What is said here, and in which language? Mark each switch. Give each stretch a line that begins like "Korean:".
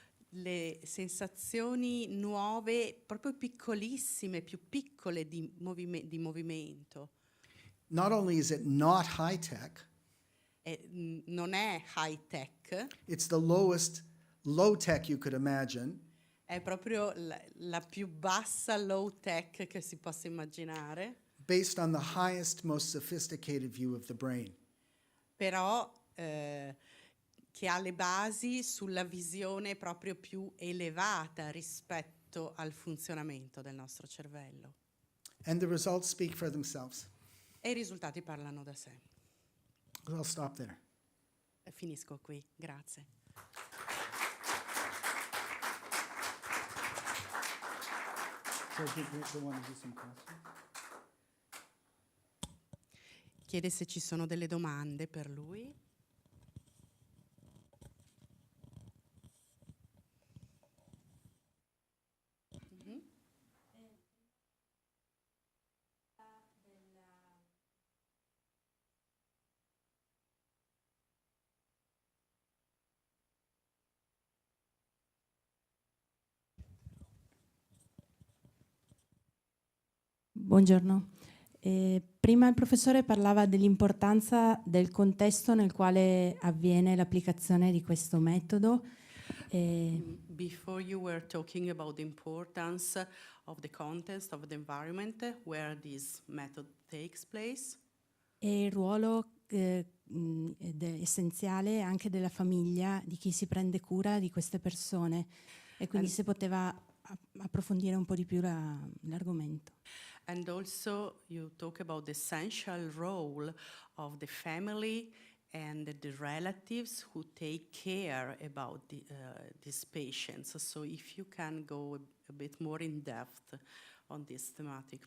Italian: Le sensazioni nuove, proprio piccolissime, più piccole di movimento.
English: Not only is it not high tech,
Italian: Non è high tech,
English: it's the lowest low tech you could imagine.
Italian: è proprio la più bassa low tech che si possa immaginare,
English: Based on the highest, most sophisticated view of the brain.
Italian: però che ha le basi sulla visione proprio più elevata rispetto al funzionamento del nostro cervello.
English: And the results speak for themselves.
Italian: E i risultati parlano da sé.
English: I'll stop there.
Italian: Finisco qui, grazie.
English: So do want to do some questions?
Italian: Chiede se ci sono delle domande per lui. Buongiorno. Prima il professore parlava dell'importanza del contesto nel quale avviene l'applicazione di questo metodo.
English: Before you were talking about the importance of the context of the environment where this method takes place.
Italian: E il ruolo essenziale anche della famiglia, di chi si prende cura di queste persone. E quindi se poteva approfondire un po' di più l'argomento.
English: And also you talk about the essential role of the family and the relatives who take care about these patients. So if you can go a bit more in depth on this thematic,